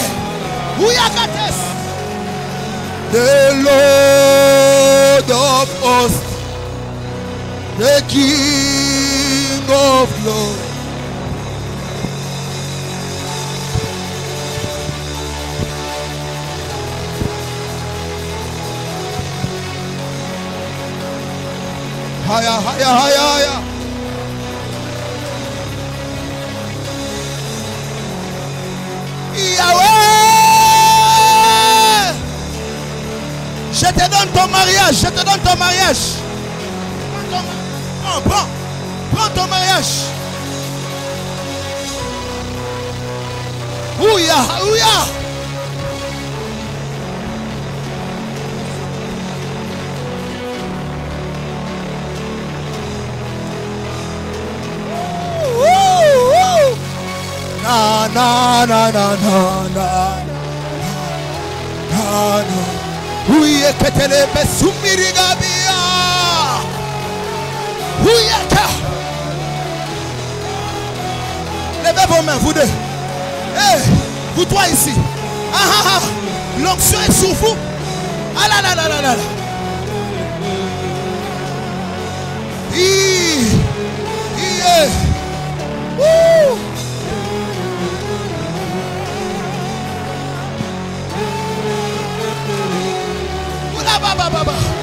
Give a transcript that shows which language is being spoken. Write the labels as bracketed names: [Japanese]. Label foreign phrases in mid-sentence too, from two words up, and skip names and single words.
[English] Ouyagates. the Lord of hosts, the King of glory. Higher, higher, higher, higher. Yahweh, [French] je te donne ton mariage, je te donne ton mariage. Prends ton mariage. Ouya, ouya. Na na na na na na na na. Ouye ketele besumiriga. Levez vos mains, vous deux. Hey, vous trois ici. Ah ah ah. L'onction est sur vous. Ah là là là là là. Oula baba baba.